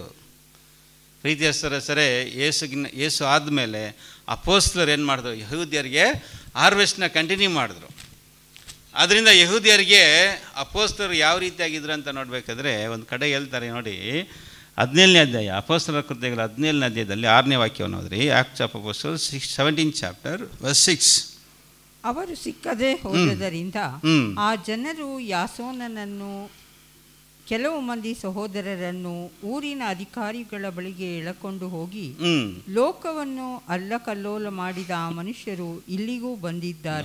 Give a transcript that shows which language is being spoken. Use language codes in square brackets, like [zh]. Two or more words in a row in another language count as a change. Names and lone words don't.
[kn] ಪ್ರೀತಿಯ ಸರಸ್ವರೇ, ಯೇಸು ಆದಮೇಲೆ ಅಪೊಸ್ತಲರು ಏನು ಮಾಡಿದ್ರು? ಯಹೂದ್ಯರಿಗೆ [en] harvest continue [kn] ಮಾಡಿದ್ರು. ಆದ್ದರಿಂದ ಯಹೂದ್ಯರಿಗೆ ಅಪೊಸ್ತಲರು ಯಾವ ರೀತಿಯಾಗಿದ್ರು ಅಂತ ನೋಡಬೇಕಾದ್ರೆ ಒಂದು ಕಡೆ ಹೇಳ್ತಾರೆ ನೋಡಿ, 17ನೇ ಅಧ್ಯಾಯ, ಅಪೊಸ್ತಲರ ಕೃತ್ಯಗಳು 17ನೇ ಅಧ್ಯಾಯದಲ್ಲಿ 6ನೇ ವಾಕ್ಯವನ್ನು ಓದ್ರಿ. [en] Acts of Apostles 17th chapter verse 6. [kn] ಅವರು ಸಿಕ್ಕದೆ ಹೋದದರಿಂದ ಆ ಜನರು ಯಾಸೋನನನ್ನು ಕೆಲವು ಮಂದಿ ಸಹೋದರರನ್ನು ಊರಿನ ಅಧಿಕಾರಿಗಳ ಬಳಿಗೆ ಎಳಕೊಂಡು ಹೋಗಿ, ಲೋಕವನ್ನು ಅಲ್ಲಕಲ್ಲೋಲ ಮಾಡಿದ ಆ ಮನುಷ್ಯರು ಇಲ್ಲಿಗೂ ಬಂದಿದ್ದಾರೆ.